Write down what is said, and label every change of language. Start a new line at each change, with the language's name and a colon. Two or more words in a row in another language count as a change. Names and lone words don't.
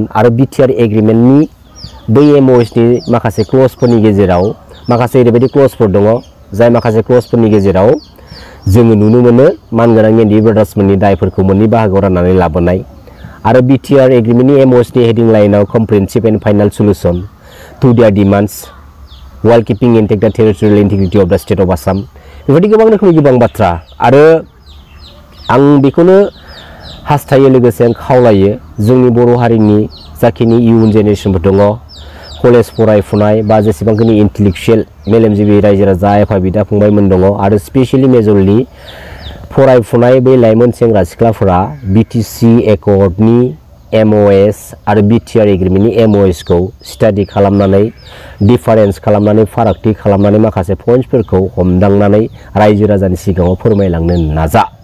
Bodo: आरो BTR एग्रिमेन्टनि बै MOSनि माखासे क्लजफोरनि गेजेराव माखासे ओरैबायदि क्लजफोर दङ, जाय माखासे क्लजफोरनि गेजेराव जोङो नुनो मोनो मानगोनां NDP ब्रादार्समोननि दायफोरखौ मोननै बाहागोआव राननानै लाबोनाय। आरो BTR एग्रिमेन्टनि MOSनि हेडिं लाइनाव
English: comprehensive and final solution to their demands while keeping intact the territorial integrity of the state of Assam,
Bodo: बेबायदि गोबां रोखोमनि गोबां बाथ्रा। आरो आं बेखौनो हास्थायो, लोगोसे आं खावलायो जोंनि बर' हारिनि जाखिनि इयुन जेनेरेसनफोर दङ, कलेज फरायफुनाय बा जेसेबांखिनि इन्टेलेक्चुयेल मेलेमजिबि रायजो राजा आफा बिदा फंबायमोन दङ, आरो स्पेसियेलि मेजरलि फरायफुनाय बै लाइमोन सेंग्रा सिख्लाफोरा BTC एकर्डनि MOS आरो BTR एग्रिमेन्टनि MOS खौ स्टाडि खालामनानै, डिफारेन्स खालामनानै, फारागथि खालामनानै माखासे पइन्ट्सफोरखौ हमदांनानै रायजो राजानि सिगाङाव फोरमायलांनो नाजा।